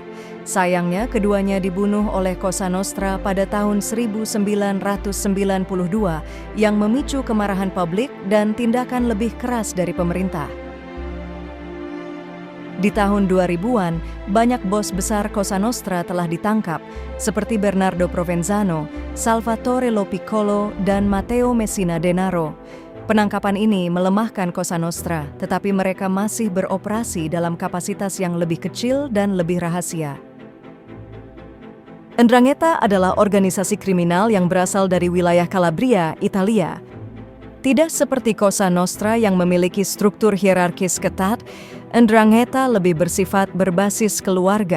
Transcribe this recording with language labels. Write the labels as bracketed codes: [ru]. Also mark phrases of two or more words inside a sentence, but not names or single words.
[id] Sayangnya keduanya dibunuh oleh Cosa Nostra pada tahun 1992 yang memicu kemarahan publik dan tindakan lebih keras dari pemerintah. Di tahun 2000-an, banyak bos besar Cosa Nostra telah ditangkap, seperti Bernardo Provenzano, Salvatore Lo Piccolo, dan Matteo Messina Denaro. Penangkapan ini melemahkan Cosa Nostra, tetapi mereka masih beroperasi dalam kapasitas yang lebih kecil dan lebih rahasia. 'Ndrangheta adalah organisasi kriminal yang berasal dari wilayah Calabria, Italia. Tidak seperti Cosa Nostra yang memiliki struktur hierarkis ketat, 'Ndrangheta lebih bersifat berbasis keluarga.